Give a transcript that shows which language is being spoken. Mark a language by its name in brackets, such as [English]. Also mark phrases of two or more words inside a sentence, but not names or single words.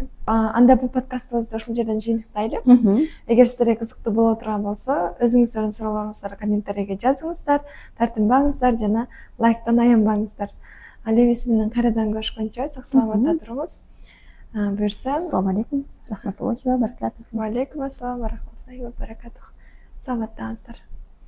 [Kyrgyz] Анда бул подкастыбызды ушул жерден жыйынтыктайлы. Эгер сиздерге кызыктуу боло турган болсо, өзүңүздөрдүн суроолоруңуздарды комментарийге жазыңыздар, тартынбаңыздар жана лайктан аянбаңыздар. Ал эмесе менен кайрадан көрүшкөнчө сак саламатта туруңуз. Буюрса, [Arabic] السلام عليكم، رحمة الله وبركاته. وعليكم السلام ورحمة الله وبركاته. [Kyrgyz] Саламаттаңыздар.